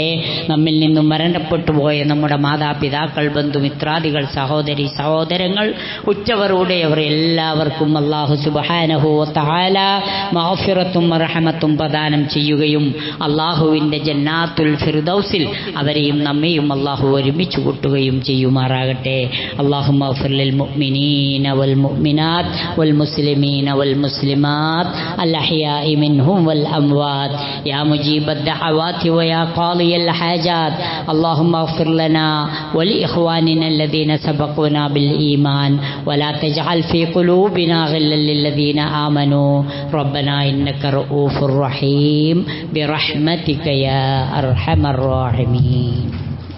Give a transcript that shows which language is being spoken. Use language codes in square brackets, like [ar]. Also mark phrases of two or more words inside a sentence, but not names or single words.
[ml] നമ്മിൽ നിന്നും മരണപ്പെട്ടു പോയ നമ്മുടെ മാതാപിതാക്കൾ, ബന്ധുമിത്രാദികൾ, സഹോദരി സഹോദരങ്ങൾ, ഉറ്റവർ, ഉടയവർ എല്ലാവർക്കും [ar] الله سبحانه وتعالى [ml] മഗ്ഫിറത്തും റഹ്മത്തും പ്രദാനം ചെയ്യുകയും അല്ലാഹുവിൻ്റെ ജന്നാത്തുൽ ഫിർദൗസിൽ അവരെയും നമ്മെയും അല്ലാഹു ഒരുമിച്ച് കൂട്ടുകയും ചെയ്യുമാറാകട്ടെ. [ar] اللهم اغفر للمؤمنين والمؤمنات والمسلمين والمسلمات الأحياء منهم والأموات يا مجيب الدعوات ويا قاضي الحاجات. اللهم اغفر لنا ولإخواننا الذين سبقونا بالإيمان ولا تجعل في قلوبنا غلا للذين آمنوا ربنا إنك رؤوف رحيم برحمتك يا أرحم الراحمين.